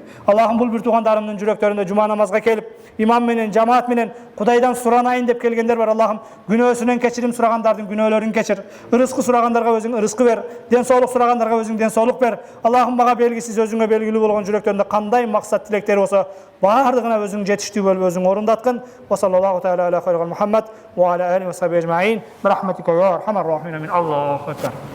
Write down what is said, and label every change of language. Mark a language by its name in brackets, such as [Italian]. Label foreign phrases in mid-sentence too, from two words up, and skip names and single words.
[Kyrgyz] Аллахым, бул бир туугандарымдын жүрөктөрүндө жума намазга келип, имам менен, жамаат менен Кудайдан суранайын деп келгендер бар. Аллахым, күнөөсүнөн кечирим сурагандардын күнөөлөрүн кечир. Рызкы сурагандарга өзүң рызкы бер. Ден соолук сурагандарга өзүң ден соолук бер. Аллахым, мага белгисиз өзүңө белгилүү болгон жүрөктөрүндө кандай максат тилектери болсо, бардыгына өзүң жетиштүү болуп өзүң орундаткын. [Arabic] وصلى الله تعالى على خير محمد وعلى آله وصحبه أجمعين. برحمتك يا أرحم الراحمين. الله أكبر.